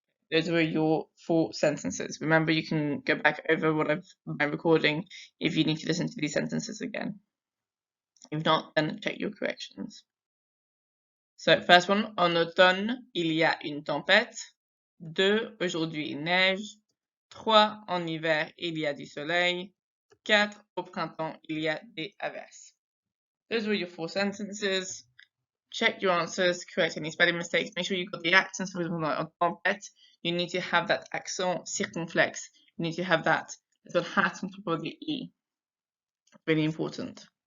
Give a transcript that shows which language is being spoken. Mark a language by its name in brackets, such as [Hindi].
[English] Those were your 4 sentences. Remember, you can go back over my recording if you need to listen to these sentences again. If not, then check your corrections. [French] So, first one, en automne, il y a une tempête. 2, aujourd'hui il neige. 3, en hiver, il y a du soleil. 4, au printemps, il y a des averses. [English] Those were your 4 sentences. Check your answers, correct any spelling mistakes. Make sure you got the accents. For example, on tempête, you need to have that accent circumflex. You need to have that little hat on top of the E. Really important.